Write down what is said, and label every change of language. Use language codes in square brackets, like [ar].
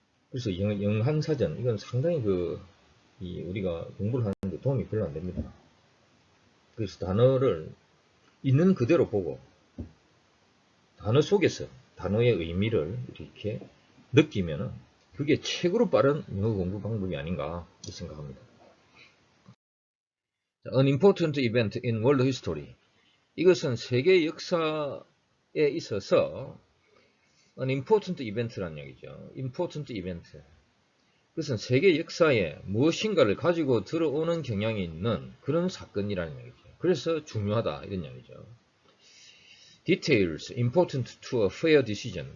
[ko] 그래서 영한사전, 이건 상당히 우리가 공부를 하는데 도움이 별로 안 됩니다. 그래서 단어를 있는 그대로 보고 단어 속에서 단어의 의미를 이렇게 느끼면은 그게 최고로 빠른 영어 공부 방법이 아닌가 생각합니다. [en] An important event in world history. [ko] 이것은 세계 역사에 있어서 [en] an important event [ko] 라는 얘기죠. [en] important event. [ko] 그것은 세계 역사에 무엇인가를 가지고 들어오는 경향이 있는 그런 사건이라는 얘기죠. 그래서 중요하다 이런 얘기죠. [en] Details important to a fair decision.